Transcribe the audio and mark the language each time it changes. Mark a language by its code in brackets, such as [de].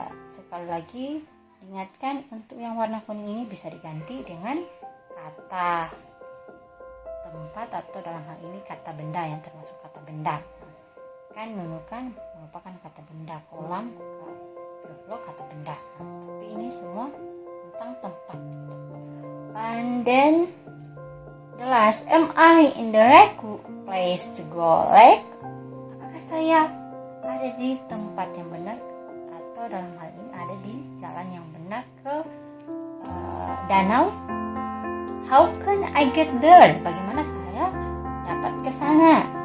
[id] Sekali lagi ingatkan, untuk yang warna kuning ini bisa diganti dengan kata tempat atau dalam hal ini kata benda yang termasuk kata benda. Kan nunukan merupakan kata benda, kolam, blok kata benda. Tapi ini semua tentang tempat. [en] And then the last, am I in the right place to go? [id] Like, apakah saya ada di tempat yang benar atau dalam hal ini ada di jalan yang benar ke danau? [en] How can I get there? [id] Bagaimana saya dapat ke sana?